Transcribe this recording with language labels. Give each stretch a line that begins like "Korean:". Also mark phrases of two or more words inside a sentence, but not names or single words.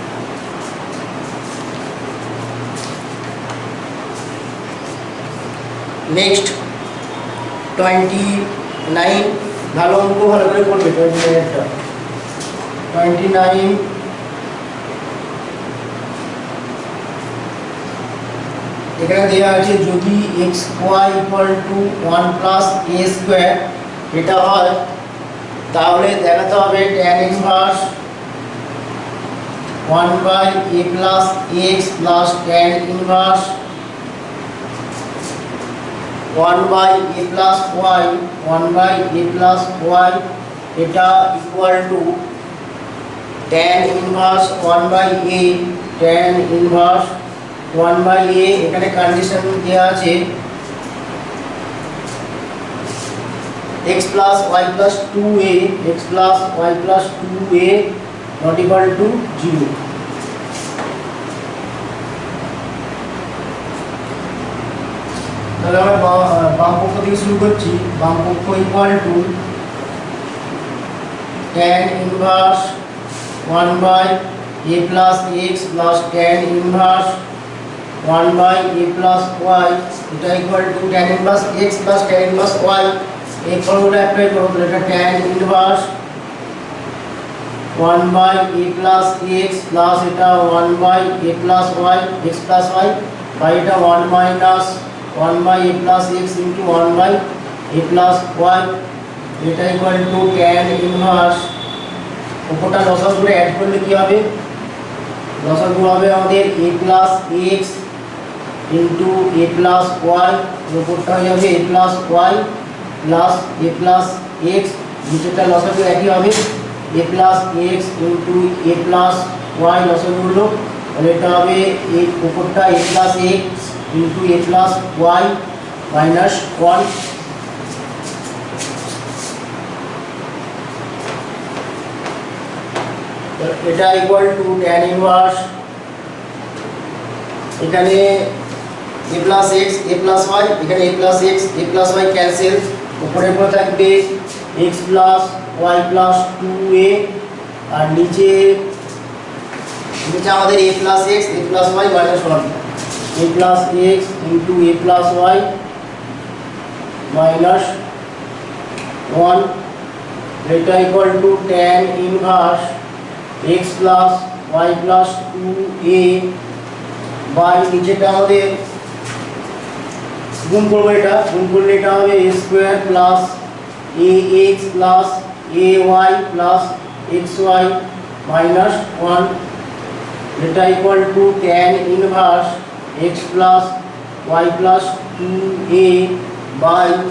Bangla: নেক্সট 29, ভালো অঙ্ক ভালো করে করবে, 29টা 29 এখানে দেওয়া আছে যদি x y
English: equal to 1 plus a square
Bangla: এটা হয়, তাহলে দেখাতে হবে
English: tan inverse 1 by a plus x plus tan inverse 1 by a plus y, 1 by a plus y, এটা equal to tan inverse 1 by a, tan inverse 1 by a,
Bangla: এখানে কন্ডিশন দেওয়া আছে
English: x plus y plus 2a, x plus y plus 2a not equal to 0.
Bangla: তাহলে আমরা বাম পক্ষ থেকে শুরু করছি। বাম পক্ষ
English: equal to tan inverse 1 by a plus x plus tan inverse 1 by a plus y, এটা equal to tan inverse x plus tan inverse y,
Bangla: এই ফর্মুলা অ্যাপ্লাই করব।
English: তাহলে এটা tan inverse 1 by a plus x plus এটা 1 by a plus y, x plus y, by এটা 1 minus 1 by a plus x into 1 by a plus y,
Bangla: এটা
English: equal to tan inverse,
Bangla: উপরটা লসাগু করে অ্যাড করলে কি হবে? লসাগু হবে আমাদের
English: a plus x into a plus y,
Bangla: উপরটা হয়ে যাবে
English: a plus y plus a plus x,
Bangla: নিচেরটা লসাগু একই হবে
English: a plus x into a plus y,
Bangla: লসাগু হলো, তাহলে এটা হবে এই উপরটা
English: a plus x into a plus y minus 1, এটা equal to tan inverse, এখানে a plus x a plus y, এখানে a plus x a plus y cancel,
Bangla: উপরে পড়ে থাকবে
English: x plus y plus 2a,
Bangla: আর নিচে
English: আমাদের a plus x a plus y minus 1, a plus x into a plus y minus 1, এটা equal to tan inverse x plus y plus 2a by
Bangla: নিচেটা আমাদের গুণ করবো, এটা গুণ করলে এটা হবে
English: a square plus ax plus ay plus xy minus 1, এটা equal to tan inverse x plus y plus 2a by